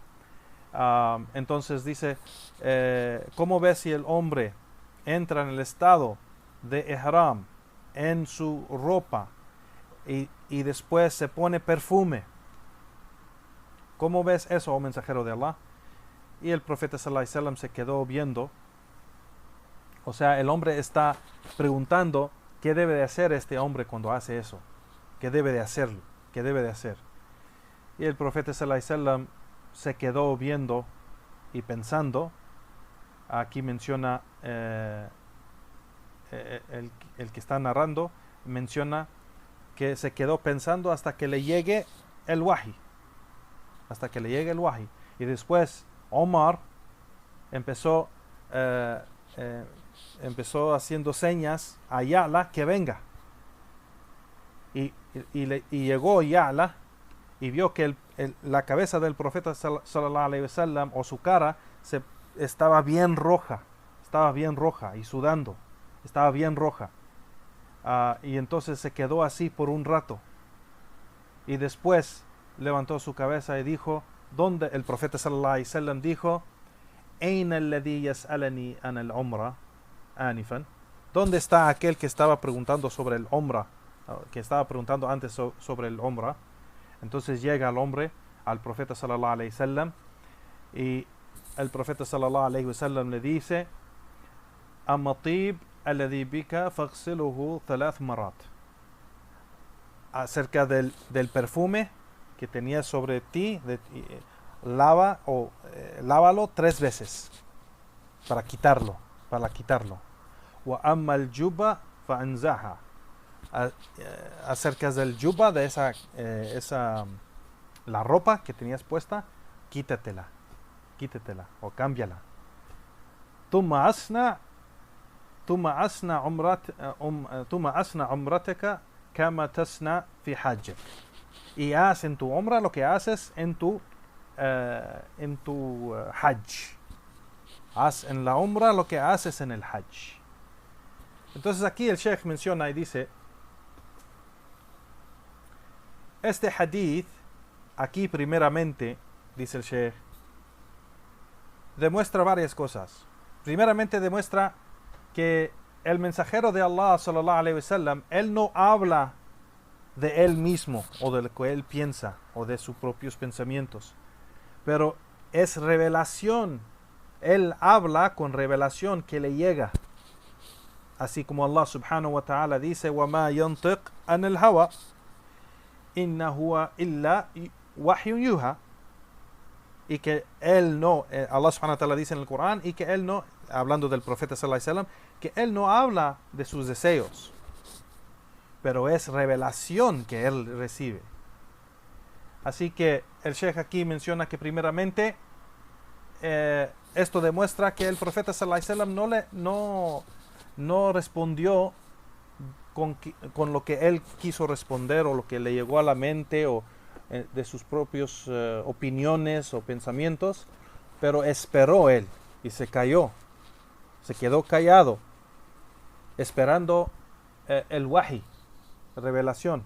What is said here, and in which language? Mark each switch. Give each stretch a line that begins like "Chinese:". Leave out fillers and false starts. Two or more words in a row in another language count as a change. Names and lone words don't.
Spanish: Entonces dice, ¿cómo ves si el hombre entra en el estado de ihram en su ropa y después se pone perfume? ¿Cómo ves eso, mensajero de Allah? Y el profeta
Arabic: صلى الله عليه وسلم
Spanish: se quedó viendo. O sea, el hombre está preguntando qué debe de hacer este hombre cuando hace eso. ¿Qué debe de hacerlo? ¿Qué debe de hacer? Y el profeta
Arabic: صلى الله عليه وسلم
Spanish: se quedó viendo y pensando. Aquí menciona el que está narrando, menciona que se quedó pensando hasta que le llegue el wahi. Hasta que le llegue el wahi. Y después Omar empezó haciendo señas a Ya'la que venga. Y llegó Ya'la y vio que la cabeza del profeta
Arabic: صلى الله عليه وسلم,
Spanish: o su cara, estaba bien roja y sudando, estaba bien roja. Y entonces se quedó así por un rato, y después levantó su cabeza y dijo, ¿dónde? El profeta
Arabic: صلى الله عليه وسلم dijo, ¿أين الذي يسألني عن العمرة آنفا?
Spanish: ¿Dónde está aquel que estaba preguntando sobre el umra, que estaba preguntando antes sobre el umra? Entonces llega el hombre al profeta
Arabic: صلى الله عليه وسلم,
Spanish: y el profeta
Arabic: صلى الله عليه وسلم
Spanish: le dice,
Arabic: أما الطيب الذي بك فاغسله 3 مرات,
Spanish: acerca del perfume que tenía sobre ti, lávalo 3 veces para quitarlo.
Arabic: وأما الجبة فانزعها.
Spanish: Acerca del yuba, de la ropa que tenías puesta, quítatela o cámbiala.
Arabic: ثم أصنع عمرتك كما تصنع في حجك.
Spanish: Y haz en tu umra lo que haces en tu hajj. Haz en la umra lo que haces en el hajj. Entonces aquí el Sheikh menciona y dice, este hadith, aquí primeramente, dice el Sheikh, demuestra varias cosas. Primeramente demuestra que el mensajero de Allah,
Arabic: صلى الله عليه وسلم,
Spanish: él no habla de él mismo o de lo que él piensa o de sus propios pensamientos, pero es revelación. Él habla con revelación que le llega, así como
Arabic: الله سبحانه وتعالى
Spanish: dice:
Arabic: وَمَا يَنْطِقْ عَنِ الْهَوَى إِنَّ هُوَ إِلَّا وَحْيٌ يُوحَى.
Spanish: Y que él no,
Arabic: الله سبحانه وتعالى
Spanish: dice en el Corán, y que él no, hablando del profeta
Arabic: صلى الله عليه وسلم,
Spanish: que él no habla de sus deseos, pero es revelación que él recibe. Así que el Sheikh aquí menciona que primeramente esto demuestra que el profeta
Arabic: صلى الله عليه وسلم
Spanish: no respondió con lo que él quiso responder o lo que le llegó a la mente o de sus propios opiniones o pensamientos, pero esperó él y se quedó callado, esperando el wahi, revelación.